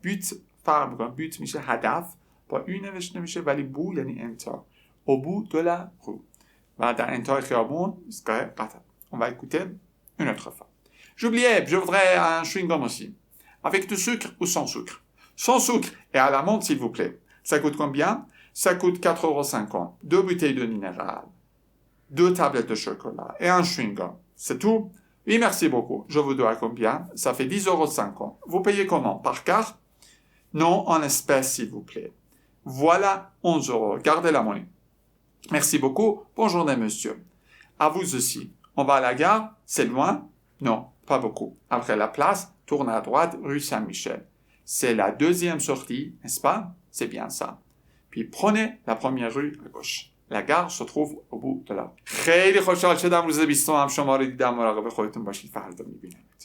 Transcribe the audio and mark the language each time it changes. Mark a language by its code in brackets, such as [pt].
[fa] بیت فرق میکنه، بیت میشه هدف، با اون نوشته میشه، ولی بو یعنی انتا. [fr] او بو دو لا رو، [fa] و در انتهای خیابون ایستگاه قطار. [fr] On va écouter une autre fois. J'oubliais, je voudrais un chewing-gum aussi. Avec du sucre ou sans sucre? Sans sucre et à la menthe, s'il vous plaît. Ça coûte combien? Ça coûte 4,50 €. 2 bouteilles de minéral, 2 tablettes de chocolat et un chewing-gum. C'est tout? Oui, merci beaucoup. Je vous dois combien? Ça fait 10,50 €. Vous payez comment? Par carte? Non en espèces, s'il vous plaît. Voilà 11 €. Gardez la monnaie. Merci beaucoup. Bonne journée, monsieur. À vous aussi. On va à la gare? C'est loin? Non, pas beaucoup. Après la place, tournez à droite, rue Saint-Michel. C'est la deuxième sortie, n'est-ce pas? C'est bien ça. Puis prenez la première rue à gauche. La gare se trouve au bout de la rue. [fa] خیلی خوشحال شدم روز 20 هم شما رو دیدم. مراقب خودتون باشید. فردا می‌بینمت.